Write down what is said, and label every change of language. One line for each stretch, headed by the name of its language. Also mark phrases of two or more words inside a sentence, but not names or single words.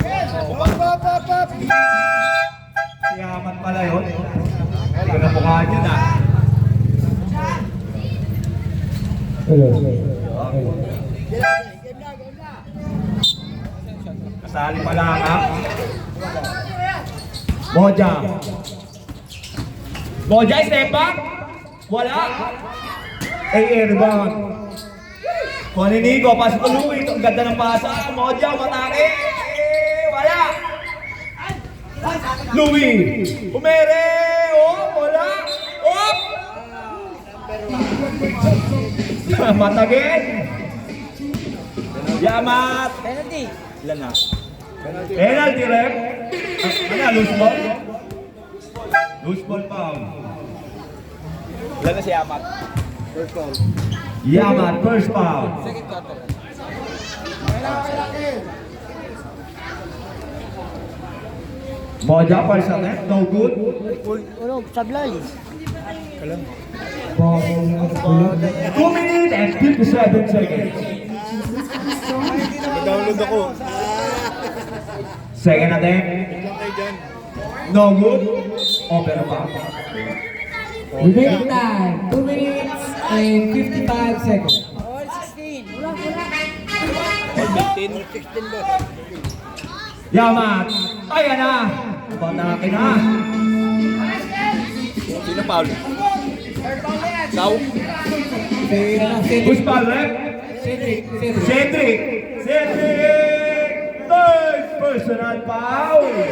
English: Pop!
Filipino: Siyaman pala yun. Hindi ko napukhaan yun ah. Kasali pa lang ah. Moja. Moja,
English: step back.
Filipino: Wala. Rebound. Kung ni Nico, pasok ko Louie. Ang ganda ng pasa. Moja, matake. Wala. Louie. Umere. Oh, wala. Oh. Matagin. Yamat.
English: Penalty.
Filipino: Ilan na?
English: Penalty rep. Ano, loose ball? Loose ball foul.
Filipino: Ilan na si Yamat?
English: First foul. Yamat, first foul. Second quarter. Moja, first attempt, no good.
Filipino: Ano, sablay.
English: 2 minutes and 57 seconds.
Filipino: Download ako.
English: Second attempt, no good. Open foul. Remaining time, 2 minutes and 55 seconds. All 16. All 15. 16 boss.
Filipino: Yamat, ayan na. Batake na. Sino foul? Ikaw?
English: Who's foul rep? Cedric. Cedric. Cedric. Third personal foul.